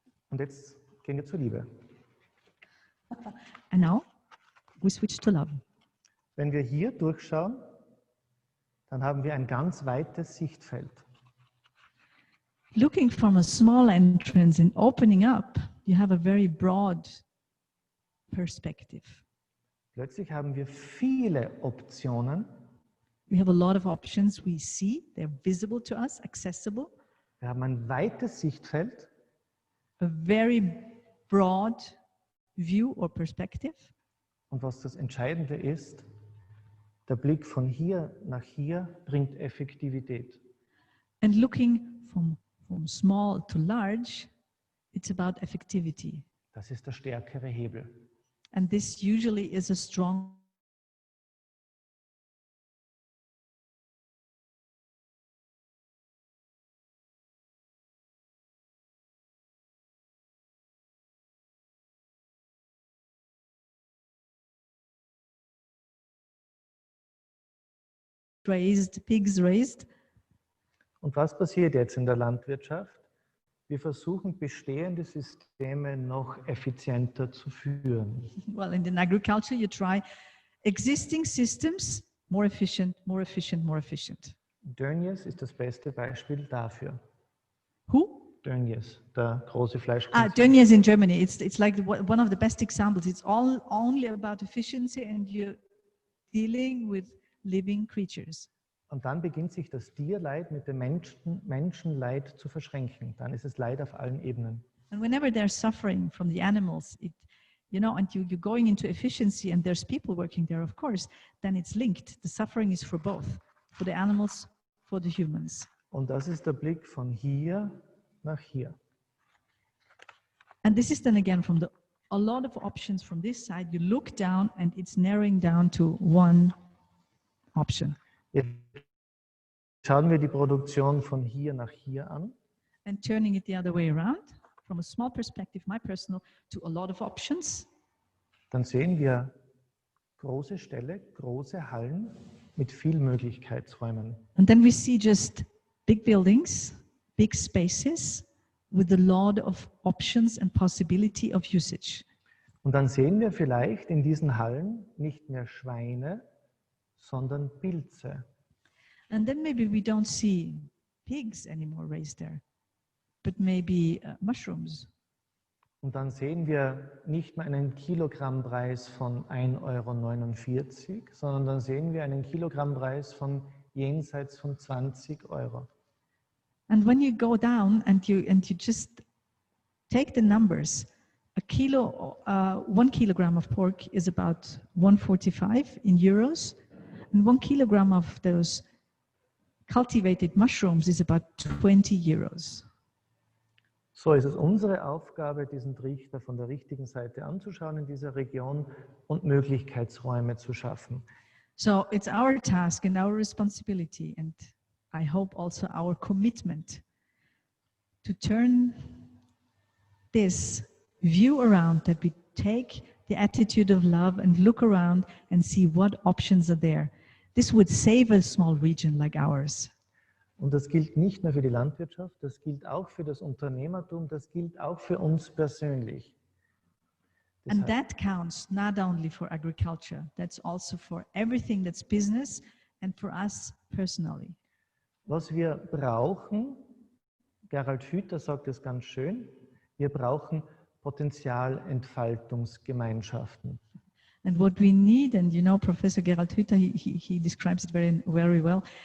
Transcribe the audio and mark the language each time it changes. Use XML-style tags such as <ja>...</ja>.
<de>Und jetzt gehen wir zur Liebe.</de> <en>And now we switch to love.</en> <de>Wenn wir hier durchschauen, dann haben wir ein ganz weites Sichtfeld.</de> <en>Looking from a small entrance and opening up, you have a very broad perspective.</en> <de>Plötzlich haben wir viele Optionen.</de> <en>We have a lot of options we see, they're visible to us, accessible.</en> <de>Wir haben ein weites Sichtfeld.</de> <en>A very broad view or perspective.</en> <de>Und was das Entscheidende ist, der Blick von hier nach hier bringt Effektivität.</de> <en>And looking from small to large, it's about effectivity.</en> <de>Das ist der stärkere Hebel.</de> <en>And this usually is a strong pigs raised.</en> <de>Und was passiert jetzt in der Landwirtschaft? Wir versuchen, bestehende Systeme noch effizienter zu führen.</de> <en>Well, in agriculture, you try existing systems more efficient, more efficient, more efficient.</en> <de>Dönjes ist das beste Beispiel dafür.</de> <en>Who?</en> <de>Dönjes, der große Fleischkonzern.</de> <en>Dönjes in Germany. It's like one of the best examples. It's all only about efficiency, and you're dealing with living creatures.</en> <de>Und dann beginnt sich das Tierleid mit dem Menschenleid zu verschränken. Dann ist es Leid auf allen Ebenen.</de> <en>And whenever they're suffering from the animals, and you're going into efficiency and there's people working there, of course, then it's linked. The suffering is for both, for the animals, for the humans.</en> <de>Und das ist der Blick von hier nach hier.</de> <en>And this is then again a lot of options from this side. You look down and it's narrowing down to one option.</en> <de>Jetzt schauen wir die Produktion von hier nach hier an.</de> <en>And turning it the other way around, from a small perspective, my personal, to a lot of options.</en> <de>Dann sehen wir große Ställe, große Hallen mit viel Möglichkeitsräumen.</de> <en>And then we see just big buildings, big spaces with a lot of options and possibility of usage.</en> <de>Und dann sehen wir vielleicht in diesen Hallen nicht mehr Schweine, sondern Pilze.</de> <en>And then maybe we don't see pigs anymore raised there, but maybe mushrooms.</en> <de>Und dann sehen wir nicht mehr einen Kilogrammpreis von 1,49 €, sondern dann sehen wir einen Kilogrammpreis von jenseits von 20 €.</de> <en>And when you go down and you just take the numbers, 1 kilogram of pork is about 145 in euros, and 1 kilogram of those cultivated mushrooms is about 20 euros.</en> <de>So ist es unsere Aufgabe, diesen Trichter von der richtigen Seite anzuschauen in dieser Region und Möglichkeitsräume zu schaffen.</de> <en>So it's our task and our responsibility, and I hope also our commitment, to turn this view around, that we take the attitude of love and look around and see what options are there. This would save a small region like ours.</en> <de>Und das gilt nicht nur für die Landwirtschaft, das gilt auch für das Unternehmertum, das gilt auch für uns persönlich.</de> <en>And that counts not only for agriculture, that's also for everything that's business and for us personally.</en> <de>Was wir brauchen, Gerald Hüther sagt es ganz schön, wir brauchen Potenzialentfaltungsgemeinschaften.</de> <en>And what we need, and Professor Gerald Hüther, he describes it very, very well.</en>